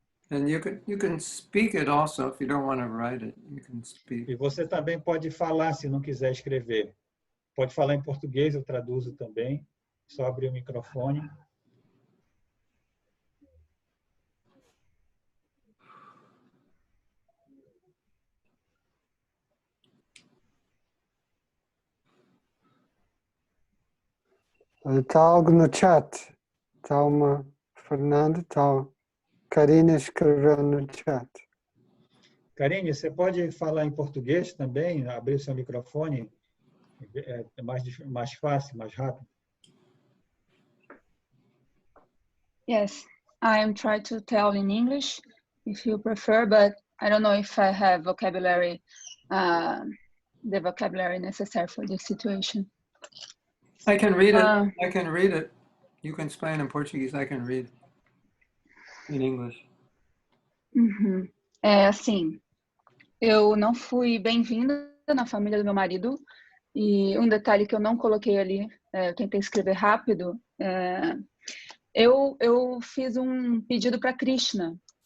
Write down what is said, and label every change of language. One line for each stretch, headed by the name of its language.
English: And you can speak it also if you don't want to write it. You can speak.
Portuguese: E você também pode falar se não quiser escrever. Pode falar em português, eu traduzo também. Só abrir o microfone. Está algo no chat. Está uma Fernanda, está Karina escreveu no chat. Karine, você pode falar em português também? Abrir seu microfone? É mais fácil, mais rápido.
English: Yes, I'm trying to tell in English if you prefer, but I don't know if I have vocabulary, the vocabulary necessary for this situation. I can read it. I can read it. You can explain in Portuguese. I can read in English. Uhum.
Portuguese: Assim, eu não fui bem-vinda na família do meu marido, e um detalhe que eu não coloquei ali, eu tentei escrever rápido, eu fiz um pedido para Krishna.